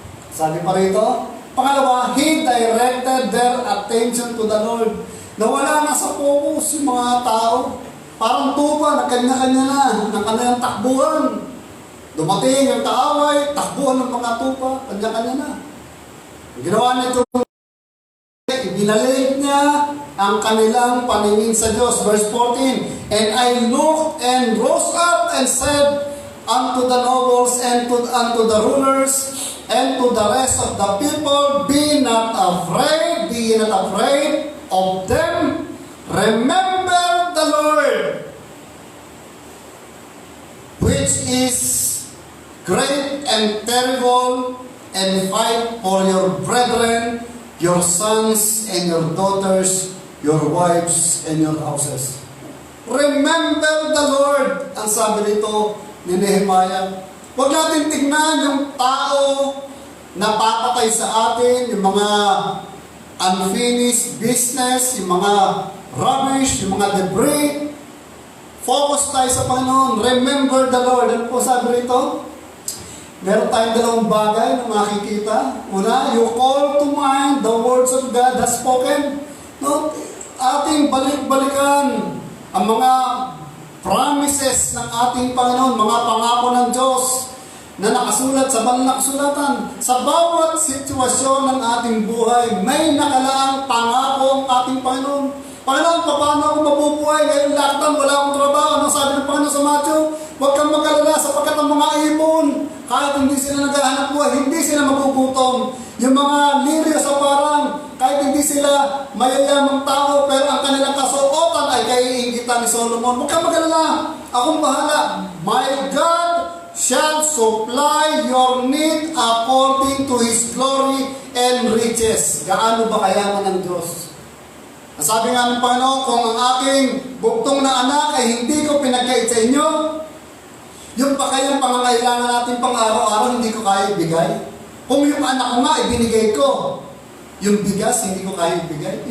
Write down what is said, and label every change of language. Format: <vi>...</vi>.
<tl>Sabi pa rito, pangalawa,</tl> <en>he directed their attention to the Lord.</en> <tl>Nawala na sa focus yung mga tao. Parang tupa, nagkanya-kanya na, ng kanilang takbuhan. Dumating ang kaaway, takbuhan ng mga tupa, kanya-kanya na. Ang ginawa nito, ibinalik niya ang kanilang paningin sa Diyos.</tl> <en>Verse 14, and I looked and rose up and said unto the nobles and unto the rulers and to the rest of the people, be not afraid of them. Remember the Lord, which is great and terrible, and fight for your brethren, your sons and your daughters, your wives and your houses. Remember the Lord,</en> <tl>ang sabi nito ni Nehemiah. Huwag natin tignan yung tao na papatay sa atin, yung mga unfinished business, yung mga rubbish, yung mga debris. Focus tayo sa Panginoon.</tl> <en>Remember the Lord.</en> <tl>Ano po sabi rito? Meron tayong dalawang bagay na makikita.</tl> <en>Una, you call to mind the words of God has spoken.</en> <tl>Ating balik-balikan ang mga promises ng ating Panginoon, mga pangako ng Diyos na nakasulat sa banal na kasulatan. Sa bawat sitwasyon ng ating buhay, may nakalaang pangako ang ating Panginoon. Panginoon, paano ako mabubuhay? Ngayon lockdown, wala akong trabaho. Ano sabi ng Panginoon sa Matthew? Huwag kang mag-alala sapagkat ang mga ibon, kahit hindi sila naghahanap buhay, hindi sila magugutom. Yung mga liryo sa parang, kahit hindi sila mayayamang tao, pero ang kanilang kasuotan ay kaiingitan ni Solomon. Huwag kang mag-alala, akong bahala.</tl> <en>My God shall supply your need according to His glory and riches.</en> <tl>Gaano ba kayaman ng Diyos? Sabi nga ng Panginoon, kung ang aking buktong na anak ay hindi ko pinagkait sa inyo, yung pa kayang pangangailangan natin pang araw-araw, hindi ko kaya ibigay. Kung yung anak ko nga, ibinigay ko. Yung bigas, hindi ko kaya ibigay.</tl>